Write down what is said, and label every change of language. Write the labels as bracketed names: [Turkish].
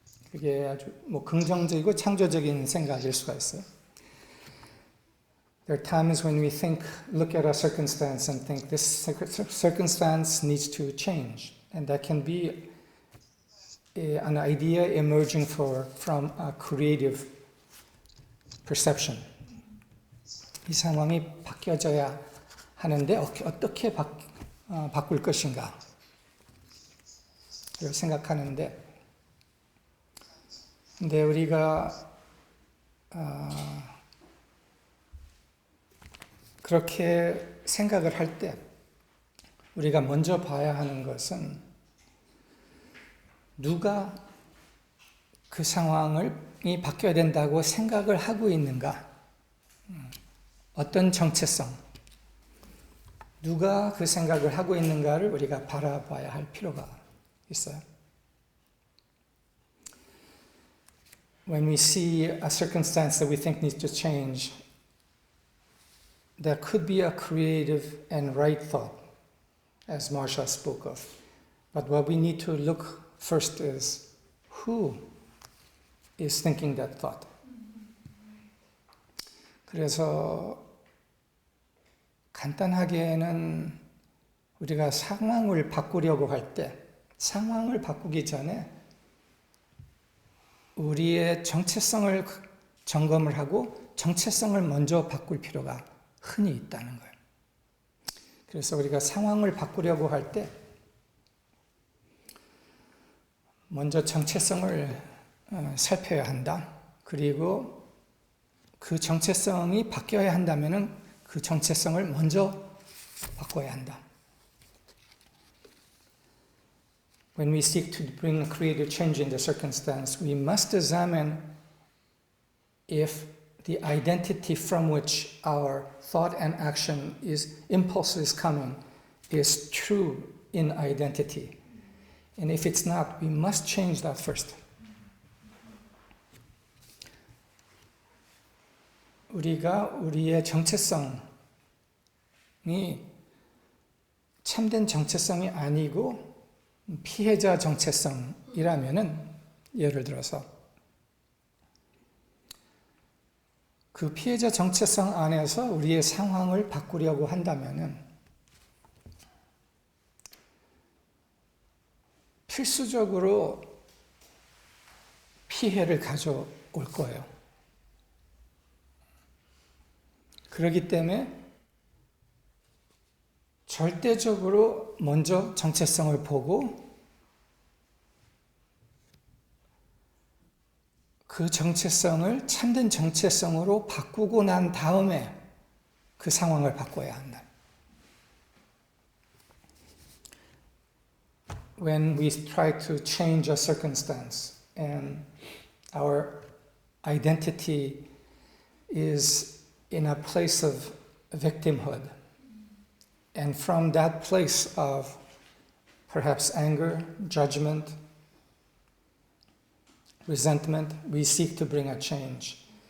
[Korean] 그게 아주 긍정적이고 창조적인 생각일 수가 있어요. [English] There are times when we look at a circumstance and think this circumstance needs to change, and that can be an idea emerging from a creative perception. [Korean] 이 상황이 바뀌어져야 하는데 어떻게 바꿀 것인가 를 생각하는데, 근데 우리가 그렇게 생각을 할 때 우리가 먼저 봐야 하는 것은 누가 그 상황이 바뀌어야 된다고 생각을 하고 있는가? 어떤 정체성? 누가 그 생각을 하고 있는가를 우리가 바라봐야 할 필요가 있어요. [English] When we see a circumstance that we think needs to change, there could be a creative and right thought, as Marsha spoke of. But what we need to look first is who is thinking that thought. [Korean] 그래서 간단하게는 우리가 상황을 바꾸려고 할 때 상황을 바꾸기 전에 우리의 정체성을 점검을 하고 정체성을 먼저 바꿀 필요가 흔히 있다는 거예요. 그래서 우리가 상황을 바꾸려고 할 때 먼저 정체성을 살펴야 한다. 그리고 그 정체성이 바뀌어야 한다면은 그 정체성을 먼저 바꿔야 한다. [English] When we seek to bring a creative change in the circumstance, we must examine if the identity from which our thought and action impulse is coming is true in identity. And if it's not, we must change that first. [Korean] 우리가 우리의 정체성이 참된 정체성이 아니고 피해자 정체성이라면은, 예를 들어서 그 피해자 정체성 안에서 우리의 상황을 바꾸려고 한다면은 필수적으로 피해를 가져올 거예요. 그렇기 때문에 절대적으로 먼저 정체성을 보고 그 정체성을 참된 정체성으로 바꾸고 난 다음에 그 상황을 바꿔야 한다. [English] When we try to change a circumstance and our identity is in a place of victimhood, and from that place of perhaps anger, judgment, resentment, we seek to bring a change.